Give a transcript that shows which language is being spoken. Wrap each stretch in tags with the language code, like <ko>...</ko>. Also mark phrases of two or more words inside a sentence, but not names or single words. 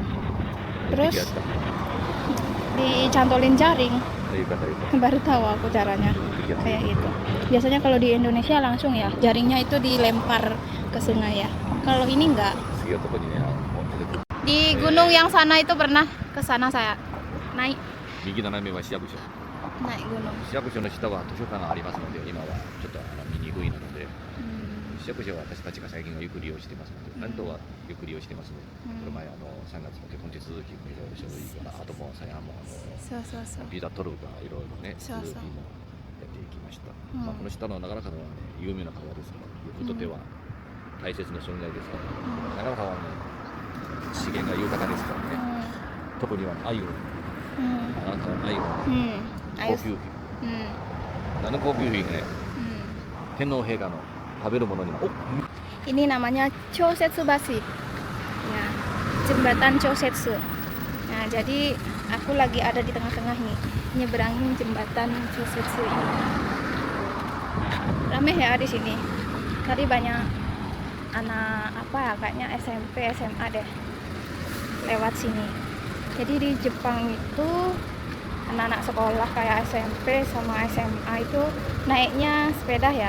<id>Terus dicantolin jaring. Baru tahu aku caranya kayak gitu. Biasanya kalau di Indonesia langsung ya, jaringnya itu dilempar ke sungai ya. Kalau ini enggak. Di gunung yang sana itu pernah ke sana saya naik.</id> <ja>右斜めは市役所。</ja> <id>Naik gunung.</id> <ja>市役所の下は図書館がありますので、今はちょっと見にくいので、市役所は私たちが最近はよく利用してますので、関東はよく利用してますので、この前3月の結婚手続きもいろいろ書類から、あともうさやもそうそうそう。ビザ取るかいろいろね、そうそう続きもやっていきました。まあこの下の長良川はね、有名な川ですから、僕にとっては大切な存在ですから、長良川はね、資源が豊かですからね、特には鮎、長良川の鮎は高級品。あの高級品ね、天皇陛下の食べるものにも。</ja> <id>Ini namanya Chosetsubashi. Ya, jembatan Chosetsu. Nah, jadi aku lagi ada di tengah-tengah nih, nyeberangin jembatan Chosetsu ini. Rame ya di sini. Tadi banyak anak apa ya, kayaknya SMP, SMA deh lewat sini. Jadi di Jepang itu anak-anak sekolah kayak SMP sama SMA itu naiknya sepeda ya.</id>